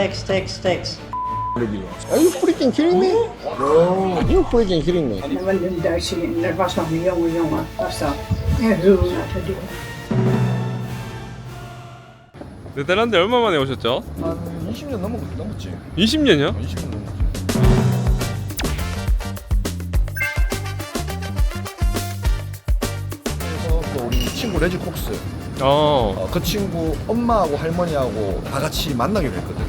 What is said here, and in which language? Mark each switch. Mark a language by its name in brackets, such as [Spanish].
[English] Are you freaking kidding me? No. You freaking kidding me. [Dutch] Want een Duitse, dat was nog een jongen, was dat. En zo laten doen. [Korean] 네덜란드 얼마 만에 오셨죠? 한 20년 넘었지. 20년이요? 20년 넘었지. 그래서 또 우리 친구 레지 콕스. 그 친구 엄마하고 할머니하고 다 같이 만나기로 했거든.